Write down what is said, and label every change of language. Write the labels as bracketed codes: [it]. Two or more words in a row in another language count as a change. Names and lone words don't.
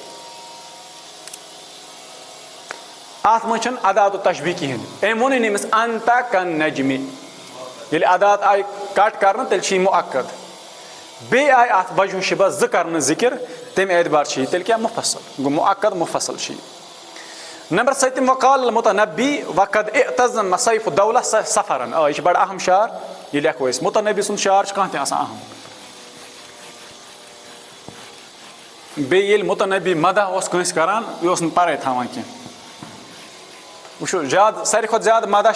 [ks] اَتھ منٛز چھنہٕ [ar] ادات و تشبیہ [ks] کِہیٖنۍ أمۍ ووٚنُے نہٕ أمِس انتا کن نجمہِ ییٚلہِ ادات آیہِ کٹ کرنہٕ تیٚلہِ چھِ یہِ مؤکد بیٚیہِ آیہِ اَتھ [ar] وجہ شبہ [ks] زٕ کرنہٕ ذِکِر تَمہِ اعتبار چھِ یہِ تیٚلہِ کیٛاہ مُفصل گوٚو [ar] مؤکد مُفصل [ks] چھِ یہِ نمبر 7 [ar] وقال المتنبی وقد اعتزم سیف الدولہ سفرن [ks] یہِ چھِ بڑٕ اہم شعر یہِ لیکھو أسۍ متنبی سُنٛد شعر چھُ کانٛہہ تہِ آسان اہم بیٚیہِ ییٚلہِ متنبی مدح اوس کٲنٛسہِ کران یہِ اوس نہٕ پرے تھاوان کینٛہہ وٕچھو زیادٕ ساروی کھۄتہٕ زیادٕ مدح